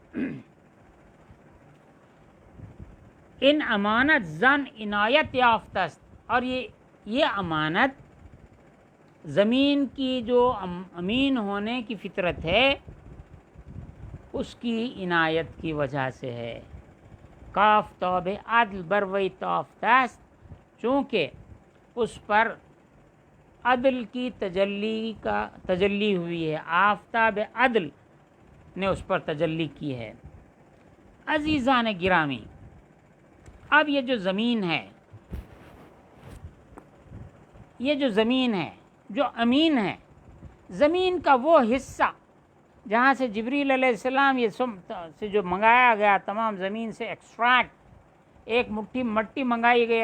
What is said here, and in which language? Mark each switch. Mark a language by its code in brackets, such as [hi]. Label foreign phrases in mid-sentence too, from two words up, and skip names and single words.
[fa] ان امانت زن عنایت یافتہ است، [ur] اور یہ امانت زمین کی جو امین ہونے کی فطرت ہے اس کی عنایت کی وجہ سے ہے. [fa] کاف توب عدل بروی تافتہ است، [ur] چونکہ اس پر عدل کی تجلی ہوئی ہے. آفتاب عدل نے اس پر تجلی کی ہے. عزیزان گرامی، اب یہ جو زمین ہے، جو امین ہے، زمین کا وہ حصہ جہاں سے جبریل [ar] علیہ السلام [ur] یہ سے جو منگایا گیا، تمام زمین سے ایکسٹریکٹ ایک مٹھی مٹی منگائی گئی.